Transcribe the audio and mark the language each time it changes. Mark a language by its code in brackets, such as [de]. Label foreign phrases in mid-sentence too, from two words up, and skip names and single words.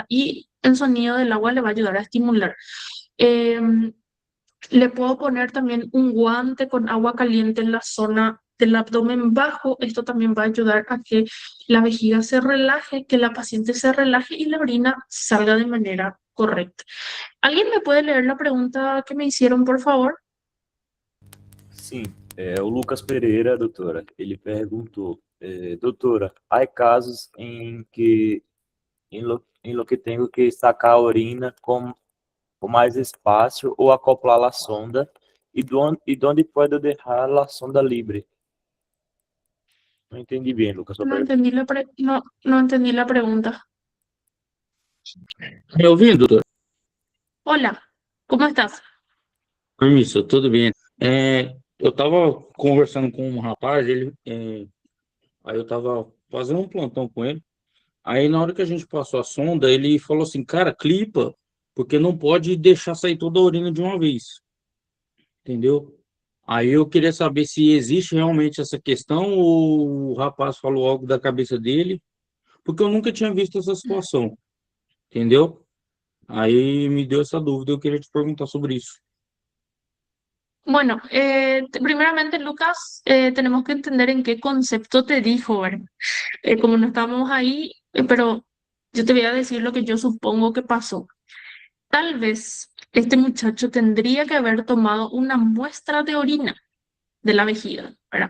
[es] Y el sonido del agua le va a ayudar a estimular. Em, Le puedo poner también un guante con agua caliente en la zona del abdomen bajo. Esto también va a ayudar a que la vejiga se relaje, que la paciente se relaje y la orina salga de manera correcta. ¿Alguien me puede leer la pregunta que me hicieron, por favor? [pt] Sim, o Lucas Pereira, doutora, ele perguntou, doutora, há casos em lo que tenho que sacar a urina com mais espaço ou acoplar a sonda e [es] donde puedo [pt] deixar a sonda livre. Não entendi bem, Lucas, sua [es] No [pt] pergunta. [es] entendí no entendí la pregunta. [pt] Me ouvindo, doutor? [es] Hola, ¿cómo estás? [pt] Permisso, tudo bem. Eu estava conversando com um rapaz, aí eu estava fazendo um plantão com ele. Aí na hora que a gente passou a sonda, ele falou assim, cara, clipa, porque não pode deixar sair toda a urina de uma vez, entendeu? Aí eu queria saber se existe realmente essa questão ou o rapaz falou algo da cabeça dele, porque eu nunca tinha visto essa situação, entendeu? Aí me deu essa dúvida, eu queria te perguntar sobre isso. [es] Bueno, primeramente, Lucas, tenemos que entender en qué concepto te dijo, ¿verdad? Como no estábamos ahí, pero yo te voy a decir lo que yo supongo que pasó. Tal vez este muchacho tendría que haber tomado una muestra de orina de la vejiga, ¿verdad?